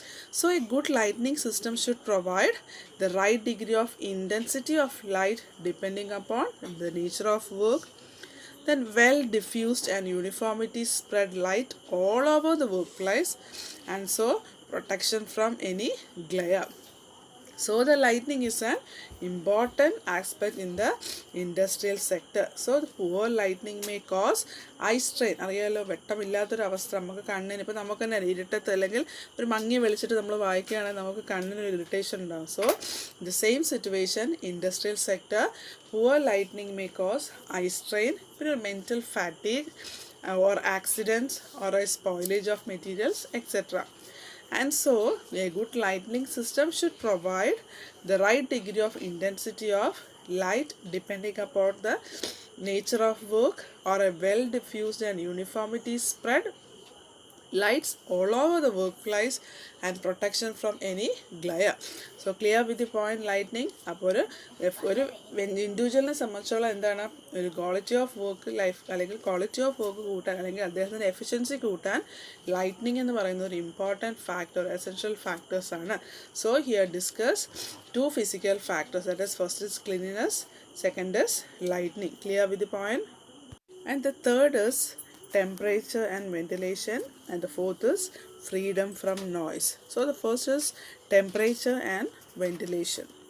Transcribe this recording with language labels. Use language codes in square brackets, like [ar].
[en] So a good lighting system should provide the right degree of intensity of light depending upon the nature of work, then well diffused and uniformity spread light all over the workplace, and so protection from any glare. So the lighting is an important aspect in the industrial sector. So the poor lighting may cause eye strain. [ml] അറിയാലോ, വെട്ടമില്ലാത്തൊരവസ്ഥ നമുക്ക് കണ്ണിന്, ഇപ്പോൾ നമുക്ക് തന്നെ ഇരുട്ടത്ത് അല്ലെങ്കിൽ ഒരു മങ്ങി വെളിച്ചിട്ട് നമ്മൾ വായിക്കുകയാണെങ്കിൽ നമുക്ക് കണ്ണിനൊരു ഇറിറ്റേഷൻ ഉണ്ടാകും. [en] So the same situation industrial sector, poor lighting may cause eye strain, പിന്നെ mental fatigue or accidents or a spoilage of materials, etc. And so a good lighting system should provide the right degree of intensity of light depending upon the nature of work, or a well diffused and uniformity spread lights all over the workplace and protection from any glare. So clear with the point lighting. [ml] അപ്പോൾ ഒരു ഇൻഡിവിജ്വലിനെ സംബന്ധിച്ചോളം എന്താണ്, ഒരു quality of work life അല്ലെങ്കിൽ quality of work കൂട്ടാൻ അല്ലെങ്കിൽ അദ്ദേഹത്തിൻ്റെ efficiency കൂട്ടാൻ ലൈറ്റ്നിങ് എന്ന് പറയുന്ന ഒരു ഇമ്പോർട്ടൻറ്റ് ഫാക്ടർ, എസെൻഷ്യൽ ഫാക്ടേഴ്സ് ആണ്. [en] So here discuss 2 physical factors, that is first is cleanliness, second is lightning. Clear with the point? And the third is temperature and ventilation, and the fourth is freedom from noise. So the first is temperature and ventilation.